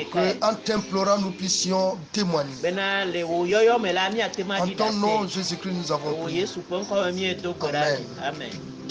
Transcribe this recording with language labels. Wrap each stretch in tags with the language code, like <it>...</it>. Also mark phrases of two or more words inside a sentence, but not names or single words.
<fr>pour</fr> <ee>ɖekae.</ee> <fr>que, en t'implorant, nous puissions témoigner.</fr> <ee>Bena le wò yɔyɔ me la míate ma</ee> <fr>En</fr> <ee>ɖi</ee> <fr>ton nom,</fr> <ee>ɖase.</ee> <fr>Jésus-Christ, nous avons</fr> <ee>Wò</ee> <fr>prié.</fr> <ee>Yesu ƒe ŋkɔ me miedo gbe ɖa. Amen. Amen.</ee>